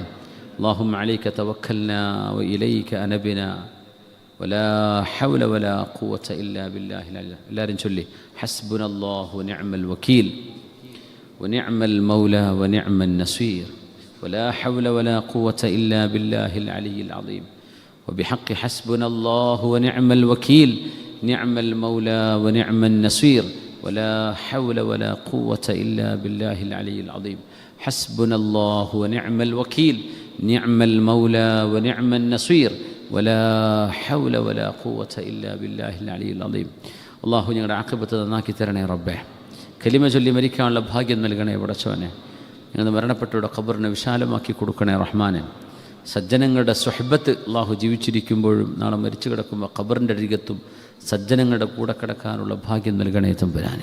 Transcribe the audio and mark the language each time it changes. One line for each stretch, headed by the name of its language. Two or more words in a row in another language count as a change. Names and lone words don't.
Arabic: اللهم عليك توكلنا وإليك أنبنا ولا حول ولا قوة إلا بالله العلي.
Malayalam: എല്ലാവരും ചൊല്ലി
Arabic: حسبنا الله نعم الوكيل ونعم المولى ونعم النصير ولا حول ولا قوة إلا بالله العلي العظيم. وبحق حسبنا الله ونعم الوكيل نعم المولى ونعم النصير ولا حول ولا قوة إلا بالله العلي العظيم. حسبنا الله ونعم الوكيل نعم المولى ونعم النصير ولا حول ولا قوة إلا بالله العلي العظيم.
Malayalam: الله ഞങ്ങളുടെ ആഖിബത്ത് നന്നാക്കി തരണേ റബ്ബേ. കലിമ ചൊല്ലി മരിക്കാനുള്ള ഭാഗ്യം നൽകണേ പടച്ചവനെ. ഞങ്ങളുടെ മരണപ്പെട്ടവരുടെ ഖബറിനെ വിശാലമാക്കി കൊടുക്കണേ റഹ്മാനെ. സജ്ജനങ്ങളുടെ സ്വഹബത്ത് അല്ലാഹു ജീവിച്ചിരിക്കുമ്പോഴും നാളെ മരിച്ചു കിടക്കുമ്പോൾ ഖബറിൻ്റെ അരികത്തും സജ്ജനങ്ങളുടെ കൂടെ കിടക്കാനുള്ള ഭാഗ്യം നൽകണേ തമ്പുരാനെ.